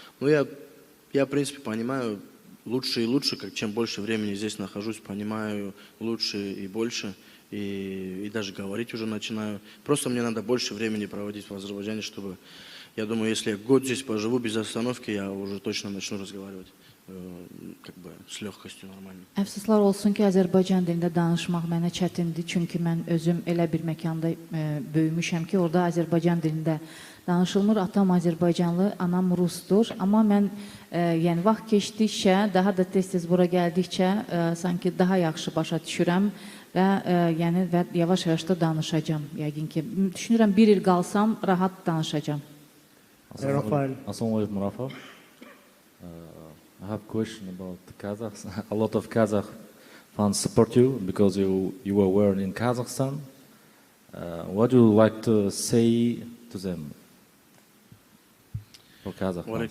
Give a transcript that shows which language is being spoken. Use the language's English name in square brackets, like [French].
[Russian] Но я в принципе, понимаю лучше и лучше, чем больше времени здесь нахожусь, понимаю лучше и больше. И даже говорить уже начинаю. Просто мне надо больше времени проводить в Азербайджане, чтобы... Я думаю, если я год здесь поживу без остановки, я уже точно начну разговаривать как бы с lегкостью нормально. [Azerbaijani] Əfsuslar olsun ki, Azərbaycan dilində danışmaq mənə çətindir. Çünki mən özüm elə bir məkanda böyümüşəm ki, orada Azərbaycan dilində danışılmır. Atam Azərbaycanlı, anam Rusdur. Amma mən yəni vaxt keçdikcə, daha da tez-tez bura gəldikcə sanki daha yaxşı başa düşürəm. Və yəni yavaş-yavaş da danışacağam. Yəqin ki, düşünürəm 1 il qalsam rahat danışacağam. Rafael. [Arabic] Assalamu alaikum, Rafa. [English] I have a question about the Kazakhs. A lot of Kazakh fans support you because you were born in Kazakhstan. What do you like to say to them? For Kazakh [Arabic] Wa alaikum